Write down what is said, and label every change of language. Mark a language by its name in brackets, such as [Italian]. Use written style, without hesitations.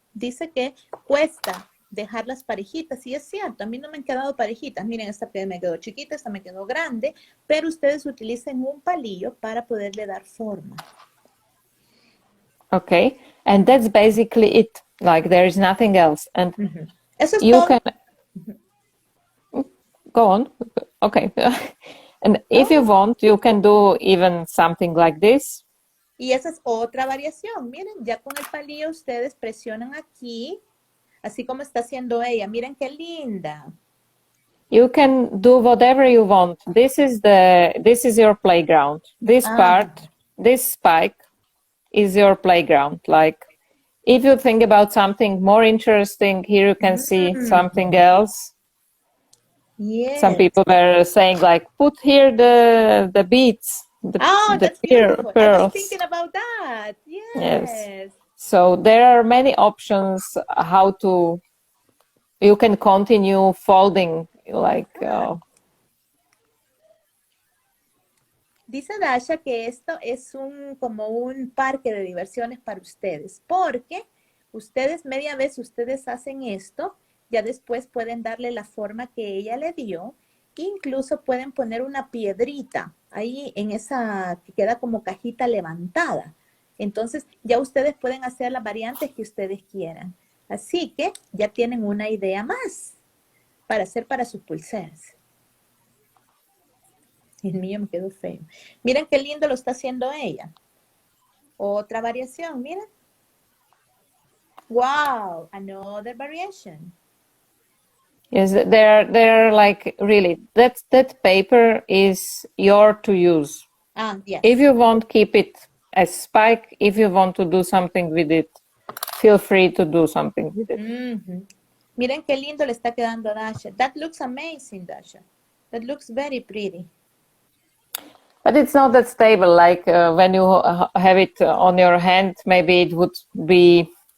[Spanish] Dice que cuesta dejar las parejitas, y es cierto, a mí no me han quedado parejitas. Miren, esta me quedó chiquita, esta me quedó grande, pero ustedes utilicen un palillo para poderle dar forma. [English] Okay, and that's basically it. Like there is nothing else, and [Spanish] Eso es [English] you [Spanish] todo. [English] can go on. Okay, and if you want, you can do even something like this. [Spanish] Y esa es otra variación. Miren, ya con el palillo ustedes presionan aquí, así como está haciendo ella. Miren qué linda. [English] You can do whatever you want. This is your playground. This part, this spike is your playground. Like if you think about something more interesting, here you can see something else. Yes. Some people were saying like, put here the beads. That's beautiful. Pearls. I was thinking about that. Yes. So there are many options how to, you can continue folding like... [Spanish] Dice Dasha que esto es como un parque de diversiones para ustedes, porque ustedes, media vez ustedes hacen esto, ya después pueden darle la forma que ella le dio, incluso pueden poner una piedrita ahí en esa que queda como cajita levantada. Entonces ya ustedes pueden hacer las variantes que ustedes quieran. Así que ya tienen una idea más para hacer para sus pulseras. El mío me quedó feo. Miren qué lindo lo está haciendo ella. Otra variación, miren. [English] Wow, another variation. Yes, they're like really that paper is your to use. Yes. If you want, keep it as spike. If you want to do something with it, feel free to do something with it. [Spanish] Miren qué lindo le está quedando a Dasha. [English] That looks amazing, Dasha. That looks very pretty. But it's not that stable. Like when you have it on your hand, maybe it would be.